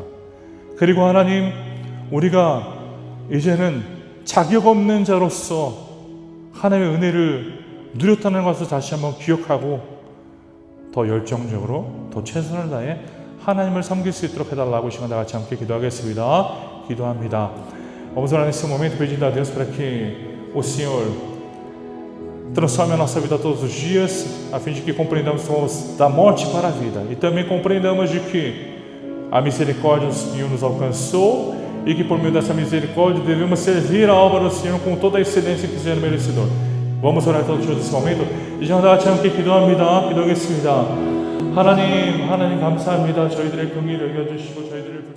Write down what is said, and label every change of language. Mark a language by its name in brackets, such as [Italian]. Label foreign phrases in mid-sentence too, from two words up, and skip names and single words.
[Korean] 그리고 하나님, 우리가 이제는 자격 없는 자로서 하나님의 은혜를 누렸다는 것을 다시 한번 기억하고 더 열정적으로, 더 최선을 다해 하나님을 섬길 수 있도록 해달라고 이 시간 다 같이 함께 기도하겠습니다. 기도합니다. [Portuguese] Vamos orar nesse momento pedindo a Deus para que o Senhor transforme a nossa vida todos os dias, a fim de que compreendamos que vamos da morte para a vida e também compreendamos de que a misericórdia do Senhor nos alcançou e que por meio dessa misericórdia devemos servir a obra do Senhor com toda a excelência que o Senhor é merecedor. Vamos orar todos juntos nesse momento. [Korean] 이제 다 같이 함께 기도합니다. 기도하겠습니다. 하나님 감사합니다. 저희들의 긍휼을 여겨주시고 저희들을